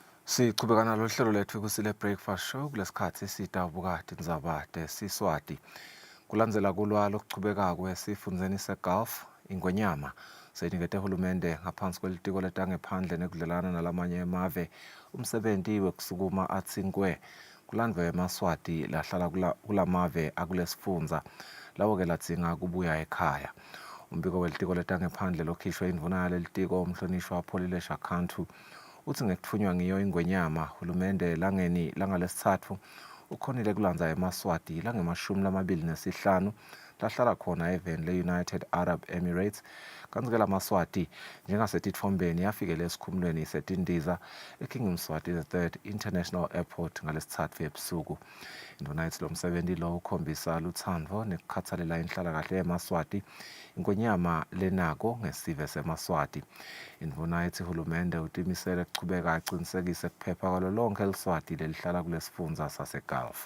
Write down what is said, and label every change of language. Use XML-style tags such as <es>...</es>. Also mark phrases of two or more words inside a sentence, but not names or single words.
<ss>Sichubeka nalo hlelo lethu kusile</ss> <en>breakfast show</en> <ss>kulesikhathi sitawubukati ndzabate siswati. Kulandzela kulwalo kuchubeka kwesifundzeni seGulf ingwenyama seyinikete hulumende ngaphansi kwelitiko letangephandle nekudlelana nalamanye emave umsebenti wekusukuma atsinkwe kulandwe emaswati lahlala kulamave akulesifundza lawo-ke ladzinga kubuya ekhaya. Umbiko welitiko letangephandle lokhishwe indvuna yalelitiko umhlonishwa Apholile Shakhantu uthi ngekutfunywa ngiyo ingwenyama hulumende langeni langalesithatfu ukhonile kulandza emaswati lange-25 lahlala khona eveni le-United Arab Emirates kanti-ke lamaswati njengasetitfombeni yafikele esikhumulweni setindiza eKing Mswati III International Airport ngalesitsatfu ebusuku. Indvuna ithi lo msebenti lo ukhombisa lutsandvo nekukhatsalela inhlalakahle yemaswati ingwenyama lenako ngesive semaswati. Indvuna ithi hulumende utimisele kuchubeka acinisekise kuphepha kwalo lonke eliswati lelihlala kulesifundza saseGulf.</ss>